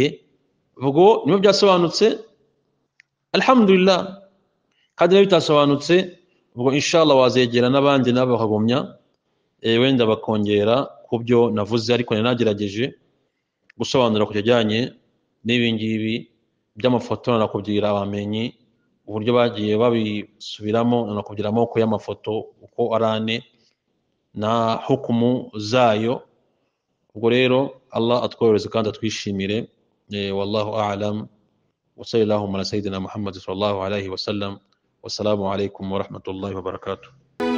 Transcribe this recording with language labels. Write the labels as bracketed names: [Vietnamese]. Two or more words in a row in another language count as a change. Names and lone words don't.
[Kinyarwanda] Ubwo niba byasobanutse alhamdulillah, kandi niba bitasobanutse ubwo inshallah wazegera n'abandi nabo bakagumya wenda bakongera ku byo navuze, ariko nagerageje gusobanura ku kijyanye n'ibi ngibi by'amafoto. Nanakubwira abamenyi uburyo bagiye babisubiramo, nanakubwira amoko y'amafoto uko ari ane na hukumu zayo. ubwo rero Allah atworohereze kandi atwishimire. [Arabic] والله أعلم وصلى الله على سيدنا محمد صلى الله عليه وسلم. والسلام عليكم ورحمة الله وبركاته.